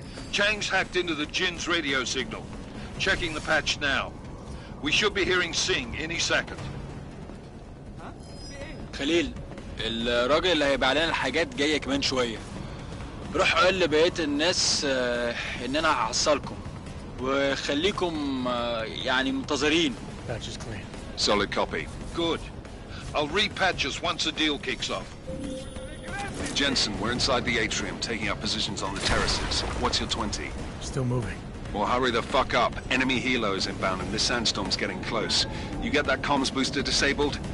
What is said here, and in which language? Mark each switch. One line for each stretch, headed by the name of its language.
English: Chang's hacked into the Jin's radio signal. Checking the patch now. We should be hearing Singh any second.
Arabic: خليل، الراجل اللي هيبيع لنا الحاجات جاي كمان شوية. روح قول لبقية الناس ان انا هحصلكم وخليكم يعني منتظرين.
English: Patch is clean. Solid copy. Good. I'll repatch us once the deal kicks off. Jensen, we're inside the atrium, taking up positions on the terraces. What's your 20? Still moving. Well, hurry the fuck up. Enemy helo is inbound and this sandstorm's getting close. You get that comms booster disabled?